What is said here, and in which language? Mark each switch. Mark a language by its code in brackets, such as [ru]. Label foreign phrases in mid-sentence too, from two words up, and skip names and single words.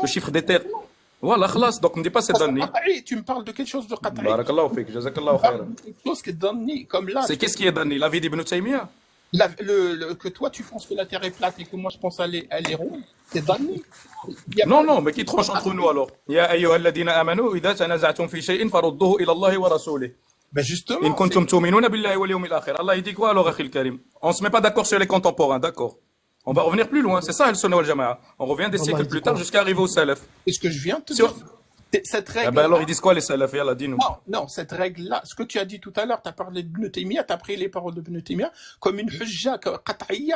[fr] Le chiffre des terres. Voilà, khlas. Donc, ne dis pas c'est Parce que donné. qat'i, tu me parles de quelque chose de qat'i. [ar] بارك الله فيك، جزاك الله [fr] Tu parles [ar] خيرا. [fr] de quelque chose qui est donné, comme là. C'est qu'est-ce qui est donné? L'avis d'Ibn Taymiyyah? Que toi, tu penses que la Terre est plate et que moi, je pense qu'elle est ronde. C'est donné. Il y a Non, pas- non, mais qui tranche entre nous alors? [ar] يا أيها الذين آمنوا، إذا تنازعتم في شيء فردوه إلى الله ورسوله. [fr] Ben justement. [ar] إن كنتم تؤمنون بالله واليوم الآخر. [fr] Allah, il dit quoi alors, [ar] أخي الكريم? [fr] On se met pas d'accord sur les contemporains, d'accord? On va revenir plus loin. C'est ça, [ar] السنة والجماعة. [fr] On revient des Allah, siècles il dit plus tard quoi? jusqu'à arriver au Salaf. C'est ce que je viens de te Sur- dire. Cette Ah règle. ben alors, ils disent quoi les Salaf? Yallah, dis-nous. Non, cette règle-là, ce que tu as dit tout à l'heure, tu as parlé de Ibn Taymiyyah, tu as pris les paroles de Ibn Taymiyyah comme une [ar] حجة قطعية.